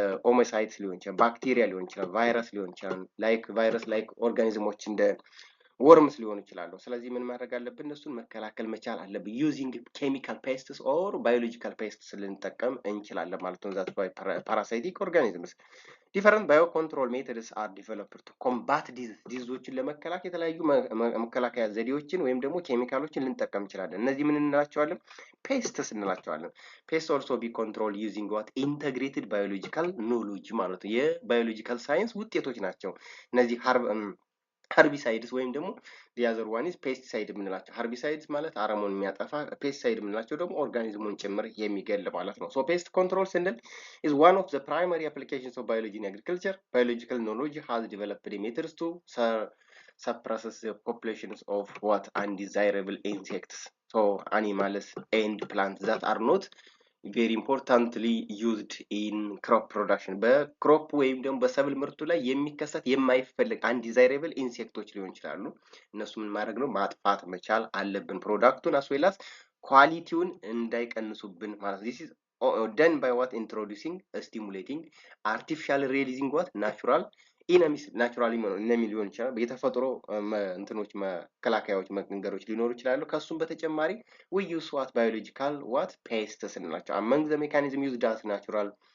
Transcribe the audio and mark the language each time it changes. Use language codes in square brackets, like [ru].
[am] oocytes ሊሆን ይችላል ባክቴሪያ ሊሆን ይችላል ቫይረስ ሊሆን ይችላል like ኦርጋኒዝሞች እንደ worms ሊሆን ይችላል ስለዚህ ምን ማድረግ አለብን እነሱን መከላከል መቻል አለብን [en] using chemical pests or biological pests [am] ልንጠቀም እንችላለን ማለት ነው [en] that's why parasitic organisms different biocontrol methods are developed to combat diseases [am] ለመከላከል የተለያዩ መከላከያ ዘዴዎችን ወይም ደግሞ ኬሚካሎችን ልንጠቀም እንችላለን እነዚህ ምን እንላቸዋለን pests እንላቸዋለን [en] pests also be controlled using what integrated biological knowledge [am] ማለት ነው የባዮሎጂካል ሳይንስ ውጤቶች ናቸው እነዚህ [en] herbicides ወይም ደግሞ the other one is pesticide የምንላቸው herbicides [am] ማለት አረሙን የሚያጠፋ [en] pesticide [am] የምንላቸው ደግሞ ኦርጋኒዝሙን ጭምር የሚገል ማለት ነው። [en] so pest control ስንል is one of the primary applications of biology in agriculture. Biological knowledge has developed methods to suppress the populations of what undesirable insects, so animals and plants that are not very importantly used in crop production. [am] በክሮፕ ወይም ደግሞ በሰብል ምርቱ ላይ የሚከሰት የማይፈልግ undesirable ኢንሴክቶች ሊሆን ይችላሉ። እነሱ ምን ማድረግ ነው? ማጥፋት መቻል አለብን። ፕሮዳክቱን as well as ኳሊቲውን እንዳይቀንሱብን ማለት [en] this is done by what introducing stimulating artificial releasing what natural ኢነሚስ [am] ናቹራሊ ኢነሚ ሊሆን ይችላል። የተፈጥሮ እንትኖች መከላከያዎች መንገዶች ሊኖሩ ይችላሉ። ከሱም በተጨማሪ [en] we use what biological what pests [am] እንላቸው [en] among the mechanism used as natural